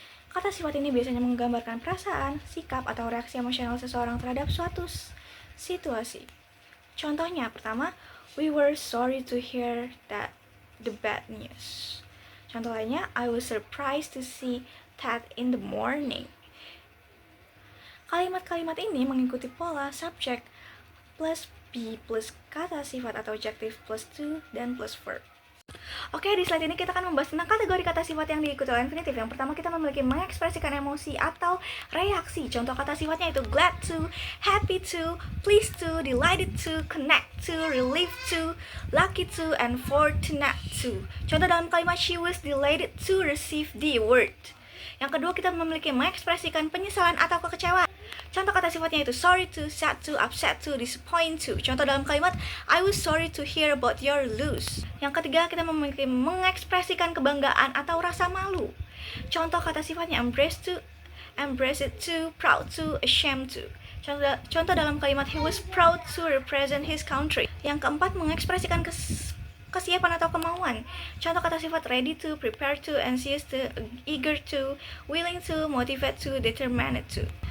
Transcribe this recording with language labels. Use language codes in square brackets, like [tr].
[id] Kata sifat ini biasanya menggambarkan perasaan, sikap, atau reaksi emosional seseorang terhadap suatu situasi. Contohnya, pertama, [en] we were sorry to hear the bad news. [id] Contoh lainnya, [en] I was surprised to see Ted in the morning. [id] Kalimat-kalimat ini mengikuti pola subjek plus be plus kata sifat atau adjektif plus to dan plus verb. Oke, di slide ini kita akan membahas tentang kategori kata sifat yang diikuti oleh infinitif. Yang pertama, kita memiliki mengekspresikan emosi atau reaksi. Contoh kata sifatnya itu [en] glad to, happy to, pleased to, delighted to, connect to, relieved to, lucky to, and fortunate to. [id] Contoh dalam kalimat [en] she was delighted to receive the award. [id] Yang kedua, kita memiliki mengekspresikan penyesalan atau kekecewaan. Contoh kata sifatnya itu [en] sorry to, sad to, upset to, disappoint to. [id] Contoh dalam kalimat [en] I was sorry to hear about your loss. [id] Yang ketiga, kita memiliki mengekspresikan kebanggaan atau rasa malu. Contoh kata sifatnya [en] embrace to, embrace it to, proud to, ashamed to. [id] Contoh dalam kalimat [en] he was proud to represent his country. [id] Yang keempat, mengekspresikan kesiapan atau kemauan. Contoh kata sifat [en] ready to, prepare to, anxious to, eager to, willing to, motivate to, determined to.